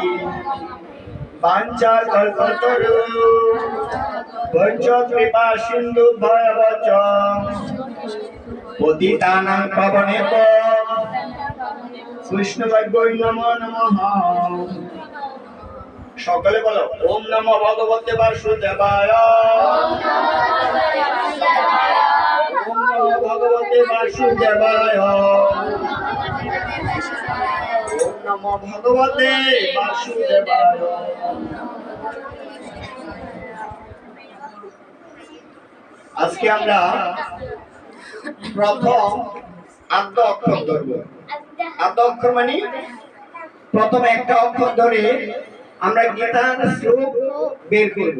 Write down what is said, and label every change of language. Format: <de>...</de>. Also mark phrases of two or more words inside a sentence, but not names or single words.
<sa>বাঞ্ছা কল্পতরু বৈচ কৃপা সিন্ধু ভয়বচ পতিতানাং পাবনেব বৈষ্ণবায় নমো নমঃ।</sa> <bn>সকলে বলো</bn> <sa>ওম নমো ভগবতে বাসুদেবায়। ওম নমো ভগবতে বাসুদেবায়। ওম নমো ভগবতে বাসুদেবায়।</sa> <bn>আজকে আমরা প্রথম আদ্য অক্ষর ধরব। আদ্য অক্ষর মানে প্রথম একটা অক্ষর ধরে আমরা গীতার শ্লোক বের করব।</bn>